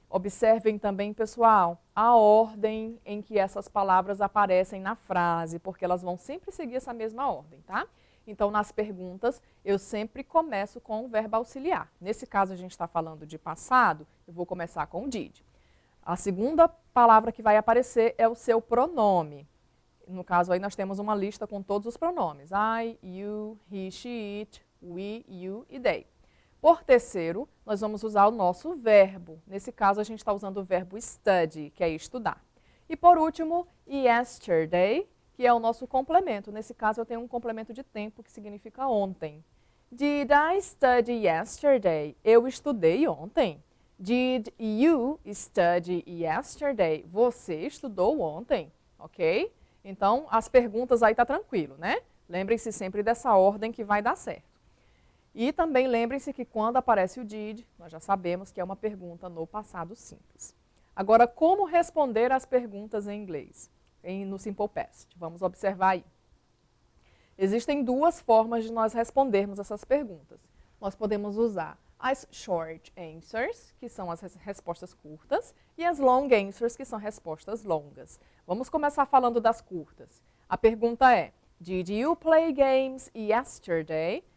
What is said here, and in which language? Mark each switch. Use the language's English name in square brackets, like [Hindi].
[Portuguese] Observem também, pessoal, a ordem em que essas palavras aparecem na frase, porque elas vão sempre seguir essa mesma ordem, tá? Então, nas perguntas, eu sempre começo com o verbo auxiliar. Nesse caso, a gente está falando de passado, eu vou começar com o did. A segunda palavra que vai aparecer é o seu pronome. No caso, aí nós temos uma lista com todos os pronomes. [English] I, you, he, she, it, we, you e they. [Portuguese] Por terceiro, nós vamos usar o nosso verbo. Nesse caso, a gente está usando o verbo study, que é estudar. E por último, yesterday, que é o nosso complemento. Nesse caso, eu tenho um complemento de tempo, que significa ontem. [English] Did I study yesterday? [Portuguese] Eu estudei ontem. [English] Did you study yesterday? [Portuguese] Você estudou ontem, ok? Então, as perguntas aí tá tranquilo, né? Lembrem-se sempre dessa ordem que vai dar certo. E também lembrem-se que quando aparece o did, nós já sabemos que é uma pergunta no passado simples. Agora, como responder as perguntas em inglês, no Simple Past? Vamos observar aí. Existem duas formas de nós respondermos essas perguntas. Nós podemos usar as short answers, que são as respostas curtas, e as long answers, que são respostas longas. Vamos começar falando das curtas. A pergunta é, [English] Did you play games yesterday?